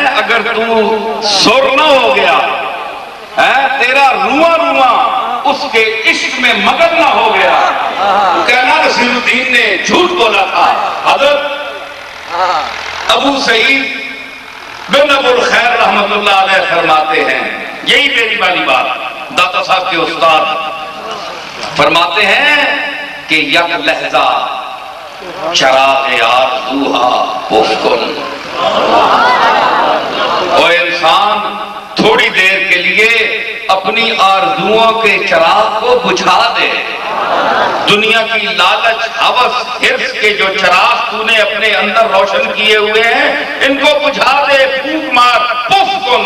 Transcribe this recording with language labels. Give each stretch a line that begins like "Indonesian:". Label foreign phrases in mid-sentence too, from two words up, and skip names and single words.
Urdu: اگر تو سور نہ ہو گیا، تیرا رواں رواں اس کے عشق میں مگن نہ ہو گیا، تو کہنا نصیر الدین نے جھوٹ بولا تھا. حضرت ابو سعید بن ابو الخیر رحمت اللہ علیہ فرماتے ہیں، یہی میری والی بات داتا صاحب کے استاد فرماتے ہیں کہ
Persian: یک لہجہ چراغ آرزوہا افکن.
Urdu: اور انسان تھوڑی دیر کے لیے اپنی آرزوؤں کے چراغ کو بجھا دے. دنیا کی لالچ، ہوس، حرص کے جو چراغ تو نے اپنے اندر روشن کیے ہوئے ہیں، ان کو بجھا دے، پھونک مار،
Persian: پف کن.